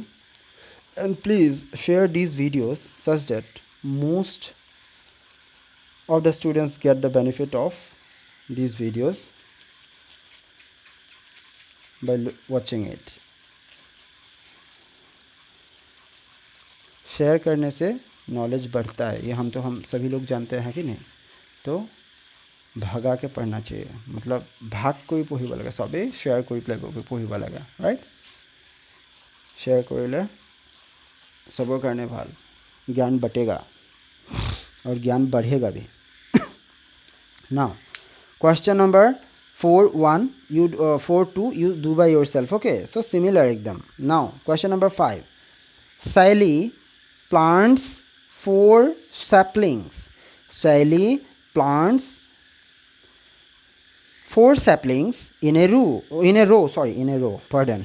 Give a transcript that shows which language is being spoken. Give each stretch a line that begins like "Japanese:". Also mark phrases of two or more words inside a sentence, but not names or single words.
English: And please share these videos such that most of the students get the benefit of these videos by watching it.
Hindi: शेयर करने से नॉलेज बढ़ता है, ये हम सभी लोग जानते हैं कि नहीं। तो भागा के पढ़ना चाहिए, मतलब भाग
Assamese: কৰি পঢ়িব লাগে, সবেই শ্বেয়াৰ কৰি পেলাই পঢ়িব লাগে, ৰাইট। শ্বেয়াৰ কৰিলে
Hindi: सबों करने भाल, ज्ञान बटेगा और ज्ञान बढ़ेगा भी।
English: Now question number 4-1 you 4-2 you do by yourself, okay, so similar ekdam. Now question number 5, Sally plants 4 saplings. Sally plants 4 saplings in a row, pardon.